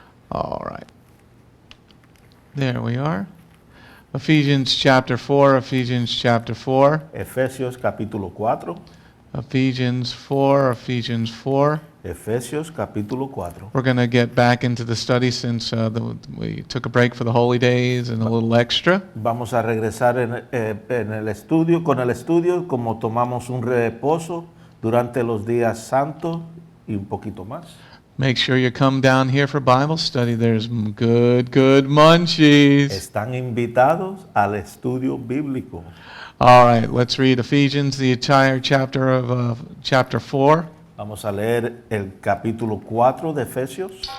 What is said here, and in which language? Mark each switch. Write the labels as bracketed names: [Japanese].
[English] All right. There we are. Ephesians chapter 4, Ephesians chapter 4. [Spanish] Efesios capítulo 4. [English] Ephesians 4, Ephesians 4. [Spanish] Efesios capítulo 4. [English] We're going to get back into the study since we took a break for the holy days and a little extra. [Spanish] Vamos a regresar en el estudio, con el estudio, como tomamos un reposo durante los días santos y un poquito más. [English] Make sure you come down here for Bible study. There's good munchies. [Spanish] Están invitados al estudio bíblico. [English] All right, let's read Ephesians, the entire chapter of chapter 4. [Spanish] Vamos a leer el capítulo 4 de Efesios.